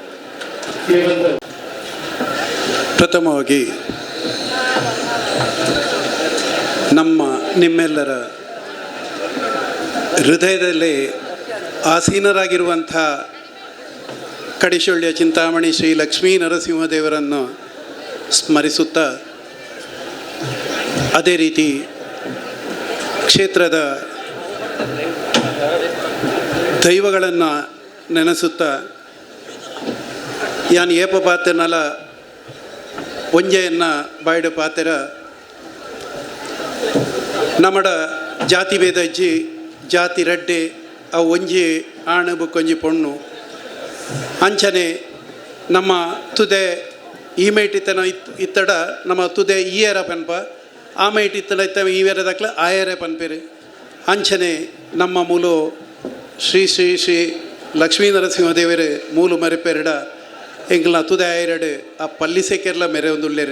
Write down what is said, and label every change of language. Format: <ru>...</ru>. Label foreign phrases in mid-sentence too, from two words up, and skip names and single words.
<kn>ಪ್ರಥಮವಾಗಿ ನಿಮ್ಮೆಲ್ಲರ ಹೃದಯದಲ್ಲಿ ಆಸೀನರಾಗಿರುವಂಥ ಕಡಿಶೊಳ್ಳಿಯ ಚಿಂತಾಮಣಿ ಶ್ರೀ ಲಕ್ಷ್ಮೀ ನರಸಿಂಹದೇವರನ್ನು ಸ್ಮರಿಸುತ್ತಾ, ಅದೇ ರೀತಿ ಕ್ಷೇತ್ರದ ದೈವಗಳನ್ನು ನೆನೆಸುತ್ತಾ,</kn> <tcy>ಯಾನ್ ಏಪ ಪಾತೆನಲ ಒಂಜೆಯನ್ನು ಬಾಯ್ಡು ಪಾತೆರ ನಮ್ಮಡ ಜಾತಿ ಭೇದ ಇಜ್ಜಿ ಜಾತಿ ರಡ್ಡೆ ಆ ಒಂಜಿ ಆಣು ಬುಕ್ಕೊಂಜಿ ಪೊಣ್ಣು ಅಂಚನೆ ನಮ್ಮ ತುದೆ ಈ ಮೇಟಿತನ ಇತ್ತಡ ನಮ್ಮ ತುದೆ ಈಯರ ಪನ್ಪ ಆ ಮೇಟಿತ್ತನ ಇತ್ತ ಈವೇರ ದಕ್ಲ ಆಯರೇ ಪನ್ಪೇರು ಅಂಚನೆ ನಮ್ಮ ಮೂಲು ಶ್ರೀ ಶ್ರೀ ಶ್ರೀ ಲಕ್ಷ್ಮೀ ನರಸಿಂಹದೇವರೇ ಮೂಲು ಮರೆಪೆರಡ ಎಂಗ್ಲ ತುದೆ ಆಯರಡು ಆ ಪಲ್ಲಿಸೆಕೆರ್ಲ ಮೆರೆ ಒಂದುಳ್ಳೇರು.</tcy>